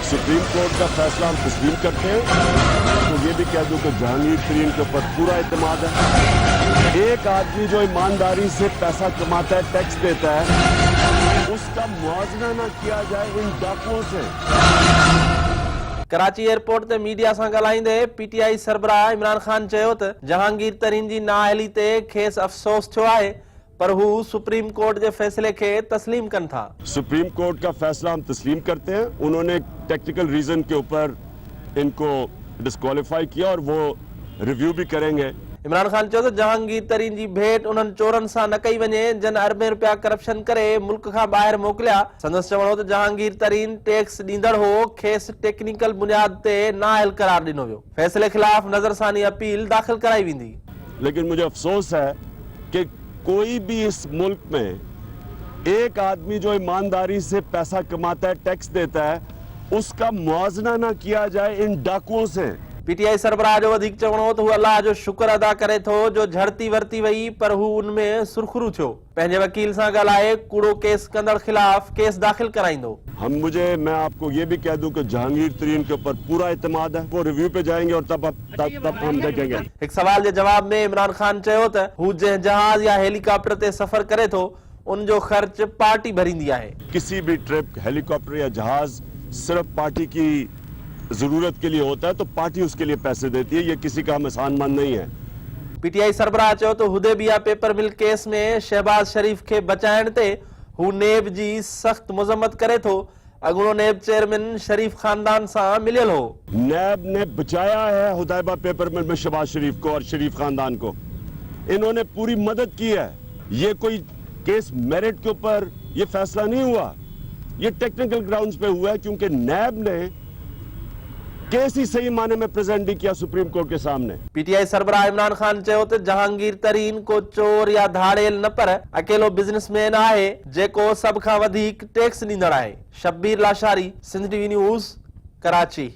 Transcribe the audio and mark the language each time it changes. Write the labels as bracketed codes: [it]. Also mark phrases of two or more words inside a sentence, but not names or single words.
[ur] سپریم کورٹ کا فیصلہ ہم تسلیم کرتے ہیں۔ تو یہ بھی کہہ دوں کہ جہانگیر ترین کے اوپر پورا اعتماد ہے. ایک آدمی جو ایمانداری سے پیسہ کماتا ہے، ٹیکس دیتا ہے، اس کا معاوضہ نہ کیا جائے ان ڈاکوؤں سے. [sd] कराची एयरपोर्ट ते मीडिया सां ॻाल्हाईंदे पीटीआई सरबराह इमरान खान चयो त जहांगीर तरीन जी नाअहली ते खेसि अफ़सोस थियो आहे, पर हू सुप्रीम कोर्ट जे फैसले के तस्लीम कन था। [ur] سپریم کورٹ کا فیصلہ ہم تسلیم کرتے ہیں۔ انہوں نے [en] technical reason [ur] کے اوپر ان کو ڈسکوالیفائی کیا اور وہ ریویو بھی کریں گے. [sd] इमरान खान चयो त जहांगीर तरीन जी भेट उन्हनि चोरनि सां न कई वञे जिन अरबें रुपया करप्शन करे मुल्क खां ॿाहिरि मोकिलिया। संदसि चवणो त जहांगीर तरीन टैक्स ॾींदड़ हो, खेसि टेक्निकल बुनियाद ते नाअहल करार ॾिनो वियो। फैसले खिलाफ नज़रसानी अपील दाख़िल कराई वेंदी। [ur] لیکن مجھے افسوس ہے کہ کوئی بھی اس ملک میں ایک آدمی جو ایمانداری سے پیسہ کماتا ہے، ٹیکس دیتا ہے، اس کا معاوضہ نہ کیا جائے ان ڈاکوؤں سے. [sd] पीटीआई सरबराह जो वधीक चवणो त हू अल्लाह जो शुक्र अदा करे थो जो झड़ती वरती वई, पर हू उनमें सुरखरू थियो। पंहिंजे वकील सां ॻाल्हाए कूड़ो केस कंदड़ खिलाफ केस दाख़िल कराईंदो। [ur] میں آپ کو یہ بھی کہہ دوں کہ جہانگیر ترین کے اوپر پورا اعتماد ہے. وہ ریویو پہ جائیں گے اور تب ہم دیکھیں گے. [sd] एक सवाल के जवाब में इमरान खान चयो त हू जंहिं जहाज या हेलीकॉप्टर ते सफ़र करे थो उन जो ख़र्च पार्टी भरींदी आहे। [ur] کسی بھی ٹرپ، ہیلی کاپٹر یا جہاز صرف پارٹی کی ضرورت کے لیے ہوتا ہے، تو پارٹی اس کے لیے پیسے دیتی ہے. یہ کسی کا احسان مند نہیں ہے. [sd] पीटीआई सरबराह चयो त हुदैबिया पेपर मिल केस में शहबाज शरीफ के बचाइण ते हू नेब जी सख्त मज़म्मत करे थो। अगुणो नेब चेयरमैन शरीफ खानदान सां मिलियल हो। [ur] نیب نے بچایا ہے حدیبیہ پیپر مل میں شہباز شریف کو اور شریف خاندان کو. انہوں نے پوری مدد کی ہے. یہ کوئی کیس میرٹ کے اوپر یہ فیصلہ نہیں ہوا، یہ [en] technical grounds [ur] پہ ہوا ہے، کیونکہ نیب نے کیس ہی صحیح معنے میں پریزنٹ نہیں کیا سپریم کورٹ کے سامنے. [sd] पीटीआई सरबराह इमरान खान चयो त जहांगीर तरीन को चोर या धाड़ेल न पर अकेलो बिजनेसमैन आहे जेको सब खां वधीक टैक्स ॾींदड़ आहे। शब्बीर लाशारी, सिंध टीवी न्यूज़, कराची।